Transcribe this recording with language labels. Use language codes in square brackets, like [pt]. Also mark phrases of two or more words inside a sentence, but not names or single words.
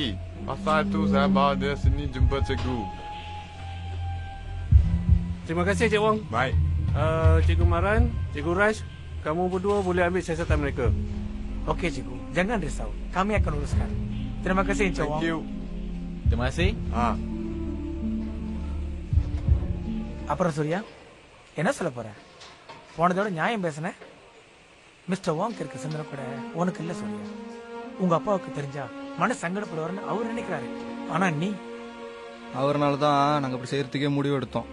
[ms] Pasal itu saya bawa dia sini jumpa cikgu. Terima kasih Cik Wong. Baik. Cikgu Maran, Cikgu Raj, kamu berdua boleh ambil siasatan mereka. Okey cikgu, jangan risau. Kami akan uruskan. Terima kasih Cik Wong. [en] Thank you. [ms] Terima kasih. [ta] அப்புறம் சூர்யா என்ன சொல்ல போற? போனதோட நியாயம் பேசுன. மிஸ்டர் வாங்க் இருக்க சிந்தனை கூட உனக்கு இல்ல சூர்யா. உங்க அப்பாவுக்கு தெரிஞ்சா மன சங்கடப்படுவார்னு அவர் நினைக்கிறாரு. ஆனா நீ அவர்னால தான் நாங்க இப்படி செய்யறதுக்கே முடிவு எடுத்தோம்.